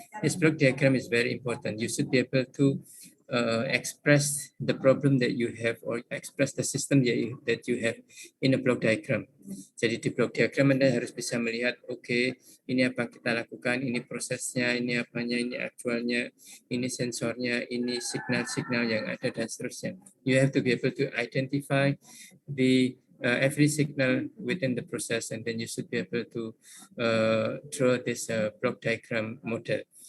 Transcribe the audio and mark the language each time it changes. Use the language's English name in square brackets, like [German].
[English] This block diagram is very important. You should be able to express the problem that you have or express the system that you have in a block diagram. [Indonesian] Jadi di block diagram Anda harus bisa melihat, oke, ini apa kita lakukan, ini prosesnya, ini apanya, ini aktualnya, ini sensornya, ini signal-signal yang ada dan seterusnya. [English] You have to be able to identify the every signal within the process, and then you should be able to draw this block diagram model.